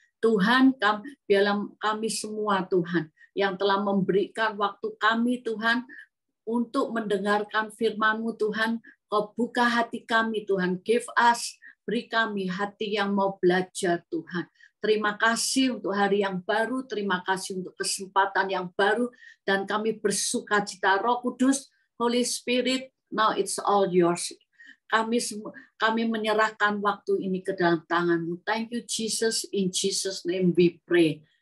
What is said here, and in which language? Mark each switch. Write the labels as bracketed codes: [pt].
[id] Tuhan, biarlah kami semua Tuhan yang telah memberikan waktu kami Tuhan untuk mendengarkan firman-Mu Tuhan, Kau buka hati kami Tuhan, [en] give us, [id] beri kami hati yang mau belajar Tuhan. Terima kasih untuk hari yang baru, terima kasih untuk kesempatan yang baru, dan kami bersukacita. Roh Kudus, [en] Holy Spirit, now it's all yours. [id] Kami menyerahkan waktu ini ke dalam tangan-Mu. [en] Thank you Jesus, in Jesus name we pray.